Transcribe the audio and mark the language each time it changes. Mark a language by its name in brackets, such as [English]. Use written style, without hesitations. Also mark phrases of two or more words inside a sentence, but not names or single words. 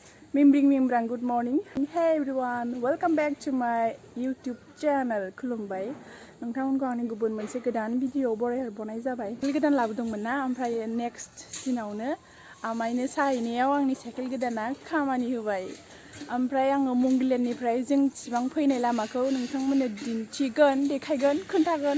[English] Membrang good morning. Hey everyone, welcome back to my YouTube channel. [Bodo] खुलुमबाय नोंथांमोनखौ आंनि गुबुन मोनसे गोदान भिडिअ बरायहरबावनाय जाबाय। साइकेल गोदान लाबोदोंमोन ना ओमफ्राय नेक्स्ट दिनावनो आमाइनो साहैनायाव आंनि साइकेल गोदाना खामानि होबाय। ओमफ्राय आङो मंगोलियाननिफ्राय जोंथिबां फैनाय लामाखौ नोंथांमोननो दिन्थिगोन, देखायगोन, खोन्थागोन।